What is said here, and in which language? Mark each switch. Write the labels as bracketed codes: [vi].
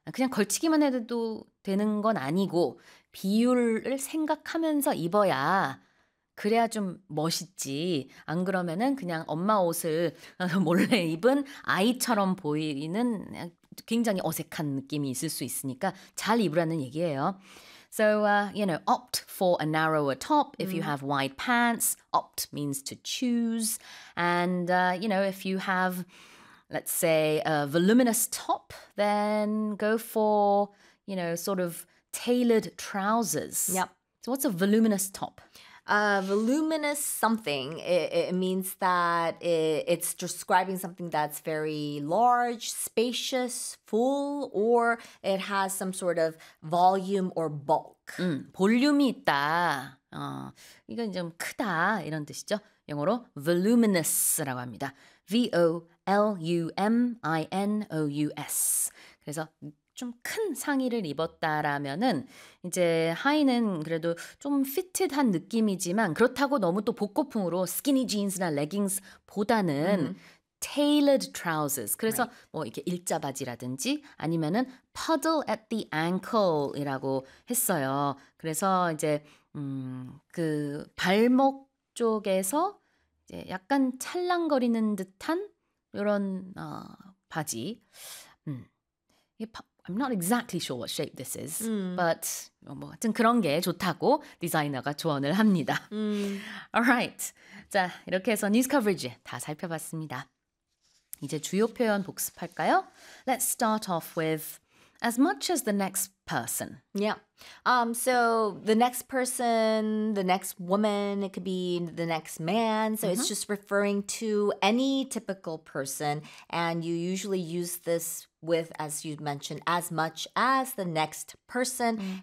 [ko] 그냥 걸치기만 해도 되는 건 아니고 비율을 생각하면서 입어야 그래야 좀 멋있지. 안 그러면은 그냥 엄마 옷을 몰래 입은 아이처럼 보이는 굉장히 어색한 느낌이 있을 수 있으니까 잘 입으라는 얘기예요. [en] So, you know, opt for a narrower top if you have wide pants. Opt means to choose. And, you know, if you have, let's say, a voluminous top, then go for, you know, sort of tailored trousers. Yep. So what's a voluminous top? Voluminous something, it means that it's describing something that's very large, spacious, full, or it has some sort of volume or bulk. [ko] 볼륨이 있다. 이건 좀 크다 이런 뜻이죠. 영어로 voluminous라고 합니다. V-O-L-U-M-I-N-O-U-S. 그래서 좀 큰 상의를 입었다라면은 이제 하의는 그래도 좀 피티드한 느낌이지만 그렇다고 너무 또 복고풍으로 스키니 진스나 레깅스보다는 [en] tailored trousers. [ko] 그래서 right. 뭐 이렇게 일자바지라든지 아니면은 [en] puddle at the ankle [ko] 이라고 했어요. 그래서 이제 그 발목 쪽에서 이제 약간 찰랑거리는 듯한 이런 바지. [en] I'm not exactly sure what shape this is, but [ko] 뭐 하여튼 그런 게 좋다고 디자이너가 조언을 합니다. [en] All right. [ko] 자, 이렇게 해서 뉴스 커버리지 다 살펴봤습니다. 이제 주요 표현 복습할까요? [en] Let's start off with as much as the next person. Yeah. So the next person, the next woman, it could be the next man. So it's just referring to any typical person. And you usually use this with, as you mentioned, as much as the next person.